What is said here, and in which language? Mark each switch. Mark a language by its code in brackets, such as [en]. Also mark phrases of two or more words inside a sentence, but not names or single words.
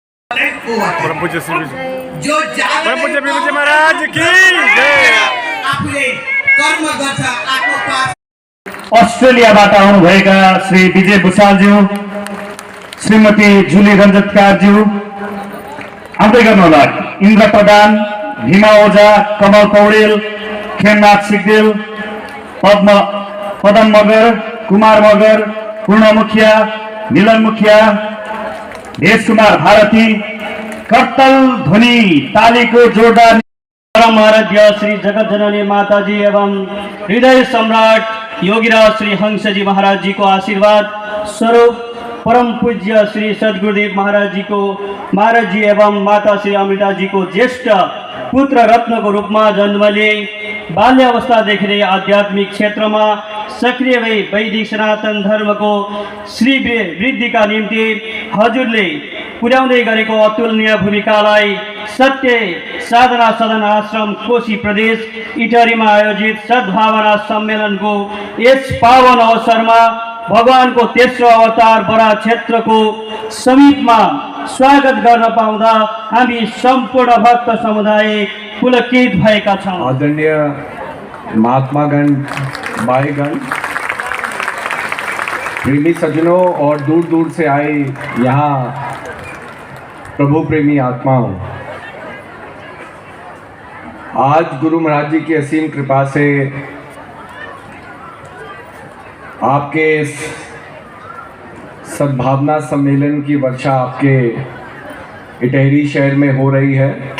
[hi] परम पूज्य विभूति महाराज की जय। [ne] अस्ट्रेलियाबाट आउनुभएका श्री विजय भुषालज्यू, श्रीमती जुली रञ्जतकारज्यू आउँदै गर्नुहोला। इन्द्र प्रधान, भीमा ओझा, कमल पौडेल, खेमनाथ सिगदेल, पदम मगर, कुमार मगर, पूर्ण मुखिया, मिलन मुखिया, भेष कुमार भारती, कर्तल ध्वनि तालीको जोरदार। परम आराध्य श्री जगत जननी माताजी एवं हृदय सम्राट योगीराज श्री हंसजी महाराज जी को आशीर्वाद स्वरूप परम पूज्य श्री सद्गुरुदेव महाराज जी एवं माता श्री अमृता जी को ज्येष्ठ पुत्र रत्न को रूप में जन्म लिए बाल्य अवस्थादेखि नै आध्यात्मिक क्षेत्र में सक्रिय भई वैदिक सनातन धर्म को श्री वृद्धि का निम्ति हजुरले पुर्याउँदै गरेको अतुलनीय भूमिकालाई सत्य साधना सदन आश्रम कोशी प्रदेश इटहरी में आयोजित सद्भावना सम्मेलन को यस पावन अवसर में भगवान को तेस्रो अवतार बरा क्षेत्र को समीप में स्वागत गर्न पाउँदा हामी सम्पूर्ण भक्त समुदाय पुलकित भएका छौं। [hi] आदरणीय महात्मागण, भाईगण, प्रेमी सज्जनों और दूर दूर से आए यहाँ प्रभु प्रेमी आत्माओं, आज गुरु महाराज जी की असीम कृपा से आपके इस सद्भावना सम्मेलन की वर्षा आपके इटहरी शहर में हो रही है